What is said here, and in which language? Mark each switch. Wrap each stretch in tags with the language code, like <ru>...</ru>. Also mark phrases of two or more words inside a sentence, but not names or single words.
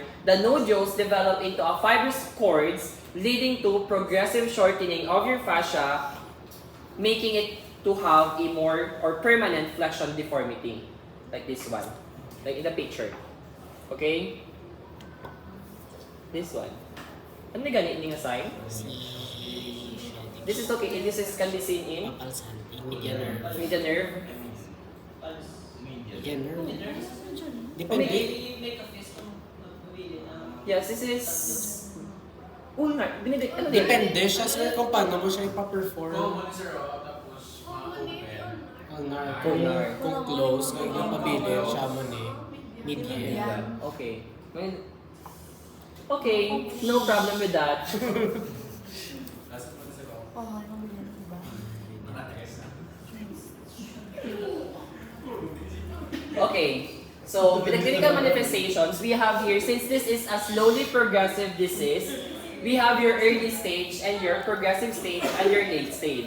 <en>The nodules develop into a fibrous cords leading to progressive shortening of your fascia, making it to have a more or permanent flexion deformity, like this one, like in the picture. Okay? This one.</en> <hil>Ano na ganit nga sign?</hil> <en>This is okay. This is can be seen in median nerve. Median nerve. Depende. Yes, this is ulnar.</en> <hil>Depende siya sir kung paano mo siya ipa-perform. Kung close, kung mapabilin siya mo ni median.</hil> <en>Okay. Okay, no problem with that. Okay, So, with the clinical manifestations, we have here, since this is a slowly progressive disease, we have your early stage and your progressive stage and your late stage.</en>